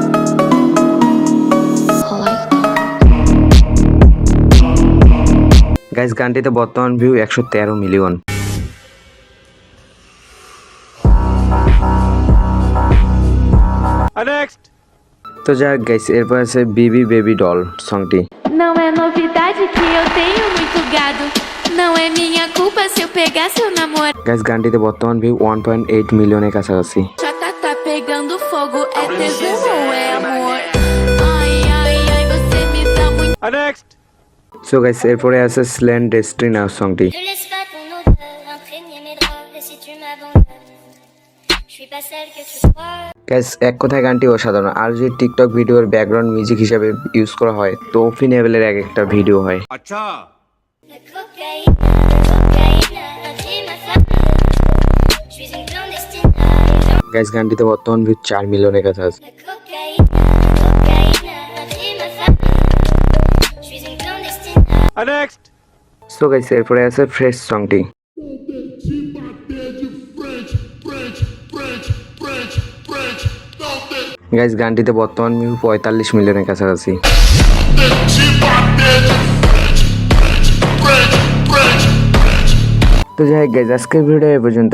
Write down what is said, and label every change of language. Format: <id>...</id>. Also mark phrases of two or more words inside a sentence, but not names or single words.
<bn>গাইস, গানটিতে বর্তমান ভিউ 113 মিলিয়ন। তো যাক গাইস, এরপর আছে বিবি বেবি ডল সংটি।</bn> <pt>Não é novidade que eu tenho muito gado. Não é minha culpa se eu pegar seu namorado.</pt> <bn>গাইস, গানটিতে বর্তমান ভিউ 1.8 মিলিয়নের কাছাকাছি।</bn> <pt>Chata tá pegando fogo, é tesão ou é amor? Ai, ai, ai, você me dá muito.</pt> <bn>সো গাইস, এরপরে আছে স্লেন ডেস্টিনা সংটি।</bn> <fr>Ne laisse pas ton odeur imprégner mes draps. Et si tu m'abandonnes, je suis pas celle que tu crois.</fr> <bn>গাইস, এক কথায় গানটি অসাধারণ। আর যদি টিকটক ভিডিওর ব্যাকগ্রাউন্ড মিউজিক হিসাবে ইউজ করা হয় তো ওপি লেভেলের এক একটা ভিডিও হয়।</bn> <fr>La cocaïne, j'ai ma femme. Je suis une clandestine.</fr> <bn>গাইস, গানটিতে বর্তমান ভিউ 4 মিলিয়নের কাছাকাছি।</bn> <fr>La cocaïne, j'ai ma femme. Je suis une clandestine.</fr> <bn>সো গাইস, এরপরে আছে ফ্রেশ সংটি। গাইস, গানটিতে বর্তমান ভিউ 45 মিলিয়নের কাছাকাছি। তো যাই হোক গাইস, আজকের ভিডিও এ পর্যন্ত।</bn>